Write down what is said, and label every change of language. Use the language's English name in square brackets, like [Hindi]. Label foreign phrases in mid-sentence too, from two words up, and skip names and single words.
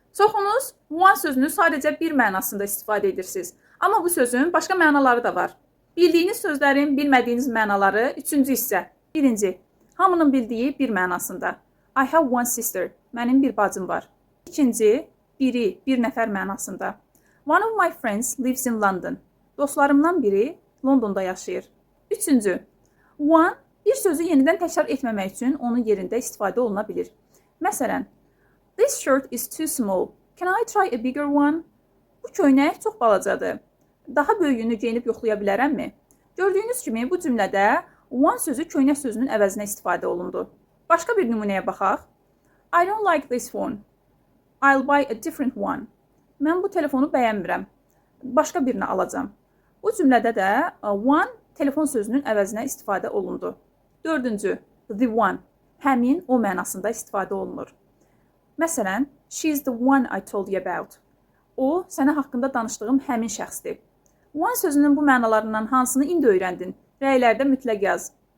[Azerbaijani] Çoxunuz one sözünü sadəcə bir mənasında istifadə edirsiniz. Amma bu sözün başqa mənaları da var. Bildiyiniz sözlərin bilmədiyiniz mənaları üçüncü hissə. Birinci, hamının bildiyi bir mənasında. [English] I have one sister. [Azerbaijani] Mənim bir bacım var. İkinci, biri, bir nəfər mənasında. [English] One of my friends lives in London. [Azerbaijani] Dostlarımdan biri Londonda yaşayır. Üçüncü, one bir sözü yenidən təkrar etməmək üçün onun yerində istifadə oluna bilir. Məsələn, [English] this shirt is too small. Can I try a bigger one? [Azerbaijani] Bu köynək çox balacadır. Daha böyüyünü geyinib yoxlaya bilərəmmi? Gördüyünüz kimi bu cümlədə one sözü köynək sözünün əvəzinə istifadə olundu. Başqa bir nümunəyə baxaq. [English] I don't like this phone. I'll buy a different one. [Azerbaijani] Mən bu telefonu bəyənmirəm. Başqa birini alacağam. Bu cümlədə də one telefon sözünün əvəzinə istifadə olundu. Dördüncü, [English] the one, [Azerbaijani] həmin, o mənasında istifadə olunur. Məsələn, [English] she is the one I told you about. [Azerbaijani] O, sənə haqqında danışdığım həmin şəxsdir. One sözünün bu mənalarından hansını indi öyrəndin? Rəylərdə mütləq yaz.